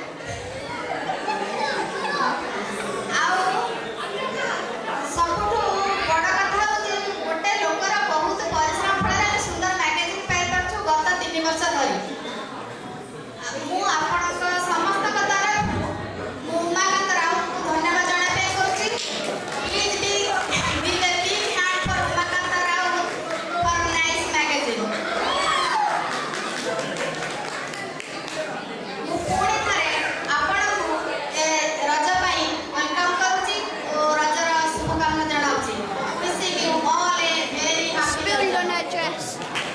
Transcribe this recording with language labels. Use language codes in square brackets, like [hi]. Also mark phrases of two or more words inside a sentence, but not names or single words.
[or] ଆଉ ସବୁଠୁ ବଡ଼ କଥା ହେଉଛି ଗୋଟେ ଲୋକର ବହୁତ ପରିଶ୍ରମ ଫଳରେ ଆମେ ସୁନ୍ଦର ମ୍ୟାଗାଜିନ୍ ପାଇପାରୁଛୁ ଗତ 3 ବର୍ଷ ଧରି। ମୁଁ ଆପଣଙ୍କ ସମସ୍ତଙ୍କ ତରଫରୁ ମୁଁ ଉମାକାନ୍ତ ରାଉତଙ୍କୁ ଧନ୍ୟବାଦ ଜଣାଇବା ପାଇଁ କରୁଛି। [en] ପ୍ଲିଜ୍ be a big hand for ଉମାକାନ୍ତ ରାଉତ for nice magazine। [or] ମୁଁ ପୁଣି ଥରେ ଆପଣଙ୍କୁ ରଜ ପାଇଁ ୱେଲକମ୍ କରୁଛି ଓ ରଜର ଶୁଭକାମନା ଜଣାଉଛି। [en] Wishing you all a very happy Spilled on her dress.